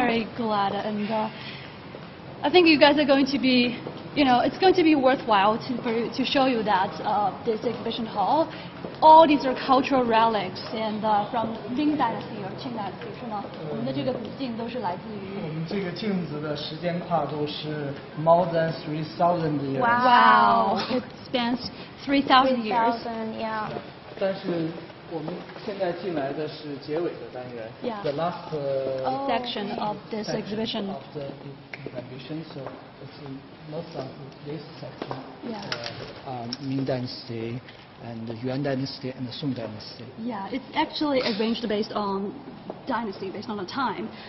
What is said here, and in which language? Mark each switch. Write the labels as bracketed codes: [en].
[en] Very glad, and I think you guys are going to be, it's going to be worthwhile to show you that this exhibition hall. All these are cultural relics, and from Ming Dynasty or Qing Dynasty, [zh] 是吗？我们的这个古镜都是来自于。我们这个镜子的时间跨度是 [en] more than 3,000 years. Wow, it spans 3,000 years. 3,000, yeah. [zh] 但是我们现在进来的是结尾的单元 [en] the last section of this exhibition. Of the exhibition, so it's most of this section. Ming Dynasty and the Yuan Dynasty and the Song Dynasty. Yeah, it's actually arranged based on dynasty, based on the time.